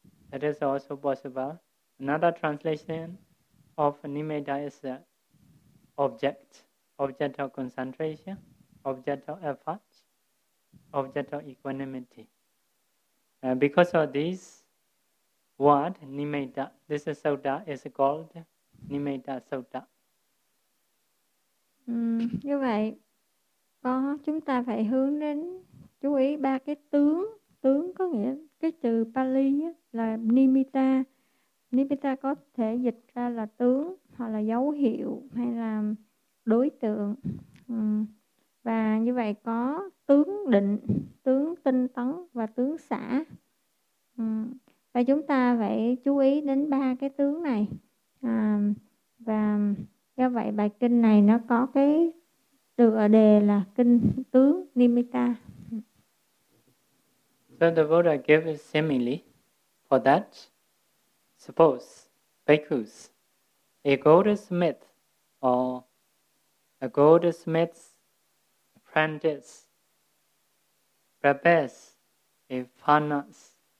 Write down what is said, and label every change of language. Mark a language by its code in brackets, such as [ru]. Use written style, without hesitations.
[en] That is also possible. Another translation of nimitta is object. object of concentration, object of effort, object of equanimity. Because of this word, nimitta, this sutta is called nimitta sutta. [vi] Như vậy, có chúng ta phải hướng đến chú ý ba cái tướng. Tướng có nghĩa cái từ Pali là nimitta. Nimitta có thể dịch ra là tướng hoặc là dấu hiệu hay là đối tượng. Và như vậy có tướng định, tướng tinh tấn và tướng xả. Và chúng ta phải chú ý đến ba cái tướng này. Và do vậy bài kinh này nó có cái tựa đề là kinh tướng nimitta. [en] So the Buddha gave a simile for that. Suppose bhikkhus, a goldsmith or a goldsmith's apprentice prepares a furnace.